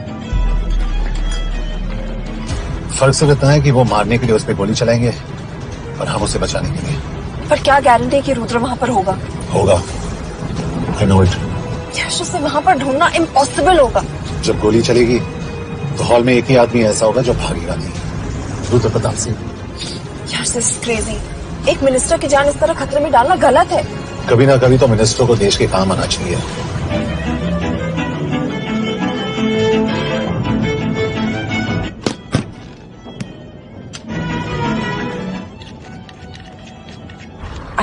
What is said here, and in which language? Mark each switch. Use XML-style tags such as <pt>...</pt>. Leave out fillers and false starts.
<hi>फर्क सिर्फ इतना है कि वो मारने के लिए उस पर गोली चलाएंगे और हम उसे बचाने के लिए। पर क्या गारंटी है कि रुद्र वहां पर होगा? होगा,</hi> <en>I know it।</en> <hi>यश, उसे वहां पर ढूंढना इम्पॉसिबल होगा। जब गोली चलेगी तो हॉल में एक ही आदमी ऐसा होगा जो भागेगा नहीं, रुद्र प्रताप सिंह। यार,</hi> <en>This is crazy.</en> <hi>एक मिनिस्टर की जान इस तरह खतरे में डालना गलत है। कभी ना कभी तो मिनिस्टर को देश के काम आना चाहिए।</hi>